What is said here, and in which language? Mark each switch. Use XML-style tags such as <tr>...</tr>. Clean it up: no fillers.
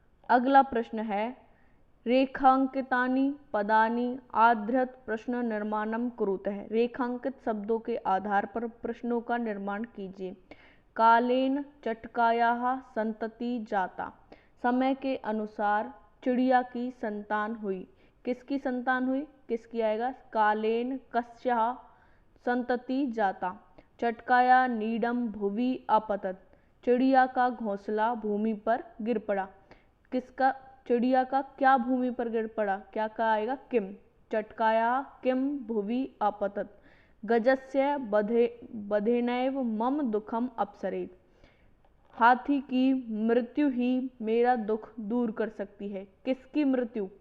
<hi>अगला प्रश्न है,</hi> <sa>रेखांकितानि पदानि आधृत प्रश्न निर्माणम कुरुतः।</sa> <hi>रेखांकित शब्दों के आधार पर प्रश्नों का निर्माण कीजिए।</hi> <sa>कालेन चटकायाः संतति जाता,</sa> <hi>समय के अनुसार चिड़िया की संतान हुई। किसकी संतान हुई? किसकी आएगा?</hi> <sa>कालेन कस्याः संतति जाता। चटकाया नीडम भुवि अपतत,</sa> <hi>चिड़िया का घोंसला भूमि पर गिर पड़ा। किसका? चिड़िया का क्या भूमि पर गिर पड़ा? क्या का आएगा? किम।</hi> <sa>चटकाया किम भुवि अपतत। गजस्य बधेनैव मम दुखम अपसरेत,</sa> <hi>हाथी की मृत्यु ही मेरा दुख दूर कर सकती है। किसकी मृत्यु?</hi>